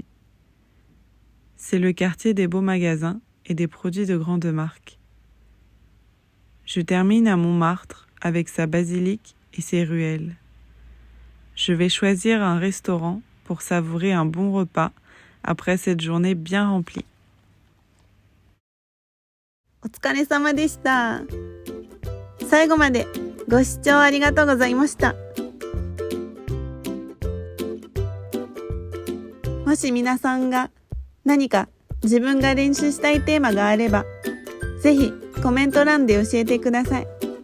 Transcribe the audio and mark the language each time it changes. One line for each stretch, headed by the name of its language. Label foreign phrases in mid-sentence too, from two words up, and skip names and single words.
French: C'est le quartier des beaux magasins et des produits de grande marque. Je termine à Montmartre avec sa basilique et ses ruelles. Je vais choisir un restaurant pour savourer un bon repas après cette journée bien remplie.
Japanese: お疲れ様でした。最後までご視聴ありがとうございました。もし皆さんが何か自分が練習したいテーマがあれば、ぜひコメント欄で教えてください。